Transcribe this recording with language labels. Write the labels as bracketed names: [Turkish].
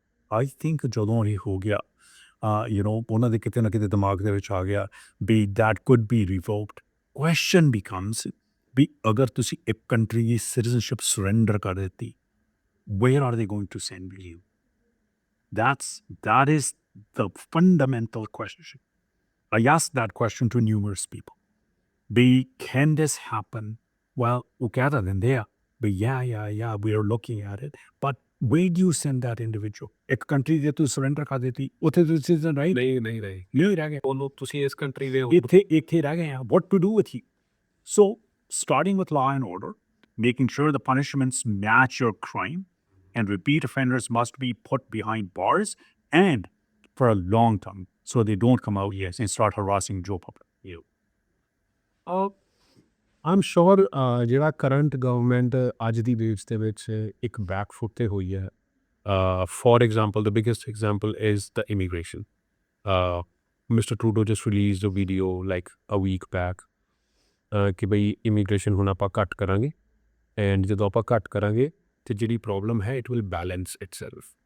[English] I think [Punjabi] ਜਦੋਂ ਇਹ ਹੋ ਗਿਆ, ਉਹਨਾਂ ਦੇ ਕਿਤੇ ਨਾ ਕਿਤੇ ਦਿਮਾਗ ਦੇ ਵਿੱਚ ਆ ਗਿਆ ਵੀ [English] That could be revoked. Question becomes [Punjabi] ਵੀ ਅਗਰ ਤੁਸੀਂ ਇੱਕ ਕੰਟਰੀ ਦੀ ਸਿਟੀਜ਼ਨਸ਼ਿਪ ਸਰੈਂਡਰ ਕਰ ਦਿੱਤੀ, [English] where are they going to send you? That is the fundamental question. I asked that question to numerous people. Can this happen? Well, okay, then there. But yeah, we are looking at it. But where do you send that individual? [Punjabi] ਇੱਕ country ਦੇ ਤੂੰ surrender ਕਰ ਦਿੱਤੀ, ਉੱਥੇ ਤੁਸੀਂ citizen right ਨਹੀਂ ਰਹਿ ਗਏ। ਉਹਨੂੰ ਤੁਸੀਂ ਇਸ ਕੰਟਰੀ ਦੇ ਇੱਥੇ ਰਹਿ ਗਏ ਆ। [English] What to do with you? So, starting with law and order, making sure the punishments match your crime, and repeat offenders must be put behind bars and for a long time, so they don't come out and start harassing Joe public. [Punjabi] ਆਮ ਸ਼ੋਰ ਜਿਹੜਾ current government ਅੱਜ ਦੀ dates ਦੇ ਵਿੱਚ ਇੱਕ back foot 'ਤੇ ਹੋਈ ਹੈ। [English] For example, the biggest example is the immigration. Mister Trudeau just released a video like a week back [Punjabi] ਕਿ ਬਈ ਇਮੀਗ੍ਰੇਸ਼ਨ ਹੁਣ ਆਪਾਂ ਘੱਟ ਕਰਾਂਗੇ, ਐਂਡ ਜਦੋਂ ਆਪਾਂ ਘੱਟ ਕਰਾਂਗੇ ਤੇ ਜਿਹੜੀ ਪ੍ਰੋਬਲਮ ਹੈ [English] It will balance itself.